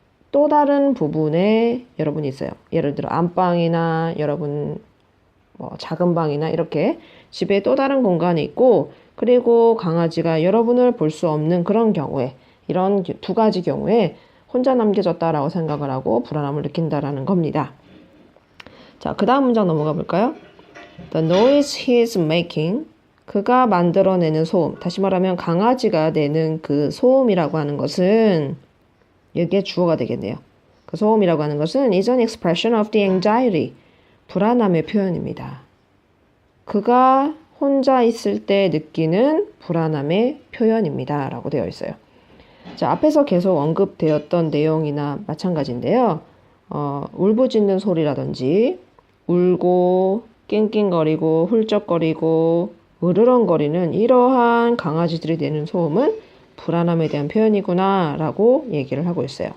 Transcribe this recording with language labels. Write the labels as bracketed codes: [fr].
[ko] 또 다른 부분에 여러분이 있어요. 예를 들어 안방이나 여러분 작은 방이나 이렇게 집에 또 다른 공간이 있고 그리고 강아지가 여러분을 볼 수 없는 그런 경우에 이런 두 가지 경우에 혼자 남겨졌다라고 생각을 하고 불안함을 느낀다라는 겁니다. 자, 그 다음 문장 넘어가 볼까요? [en] The noise he's making. [ko] 그가 만들어내는 소음. 다시 말하면 강아지가 내는 그 소음이라고 하는 것은 여기에 주어가 되겠네요. 그 소음이라고 하는 것은 [en] is an expression of the anxiety. [ko] 불안함의 표현입니다. 그가 혼자 있을 때 느끼는 불안함의 표현입니다. 라고 되어 있어요. 자, 앞에서 계속 언급되었던 내용이나 마찬가지인데요. 울부짖는 소리라든지 울고 낑낑거리고 훌쩍거리고 으르렁거리는 이러한 강아지들이 내는 소음은 불안함에 대한 표현이구나 라고 얘기를 하고 있어요.